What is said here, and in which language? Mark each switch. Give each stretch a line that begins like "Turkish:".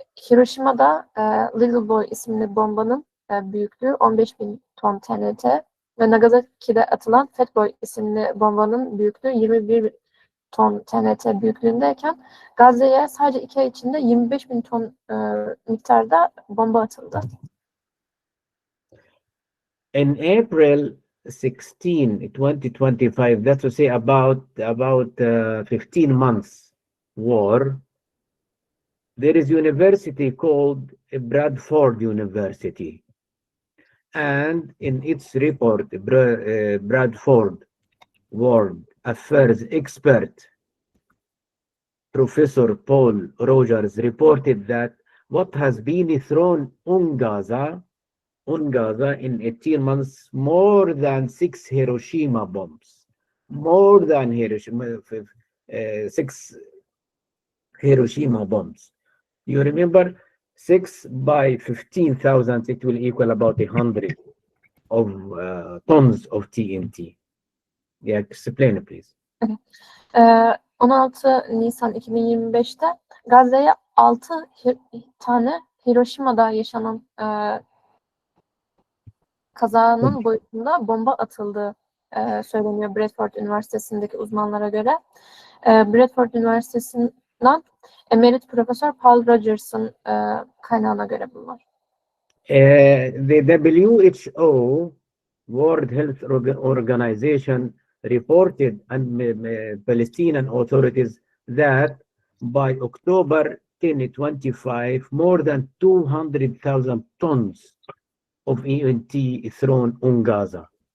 Turkish: Hiroşima'da Little Boy isimli bombanın büyüklüğü 15.000 ton TNT ve Nagasaki'de atılan Fat Boy isimli bombanın büyüklüğü 21 ton TNT büyüklüğündeyken Gazze'ye sadece 2 ay içinde 25.000 ton miktarda bomba atıldı.
English: In April 16, 2025, that's to say about 15 months war, there is university called Bradford University. And in its report, Bradford World Affairs expert Professor Paul Rogers reported that what has been thrown on Gaza in 18 months, more than 6 Hiroshima bombs, more than 6 Hiroshima bombs. You remember 6 by 15,000, it will equal about 100 of tons of TNT. Yeah, explain it, please.
Turkish: 16 Nisan 2025'te Gazze'ye 6 tane Hiroşima'da yaşanan kazanın boyutunda bomba atıldığı söyleniyor Bradford Üniversitesi'ndeki uzmanlara göre. Bradford Üniversitesi'nden Emerit Profesör Paul Rogers'ın kaynağına göre bunlar.
English: The WHO, World Health Organization, reported and Palestinian authorities that by October 2025, more than 200,000 tons of ENT thrown on Gaza.